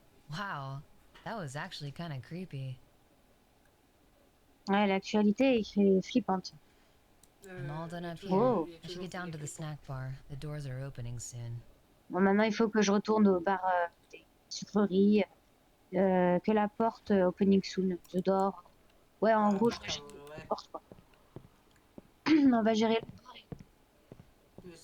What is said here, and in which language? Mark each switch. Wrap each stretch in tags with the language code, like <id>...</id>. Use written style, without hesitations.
<en>Wow, that was actually kind of creepy.</en> <fr>Ouais, l'actualité est flippante.</fr> <en>I'm all done up here. Oh. I should get down to the snack bar. The doors are opening soon.</en> <fr>Bon, maintenant, il faut que je retourne au bar des sucreries. Que la porte</fr> <en>opening soon.</en> <fr>Je dors. Ouais, en gros, je rachète la porte, quoi. On va gérer le bar.</fr>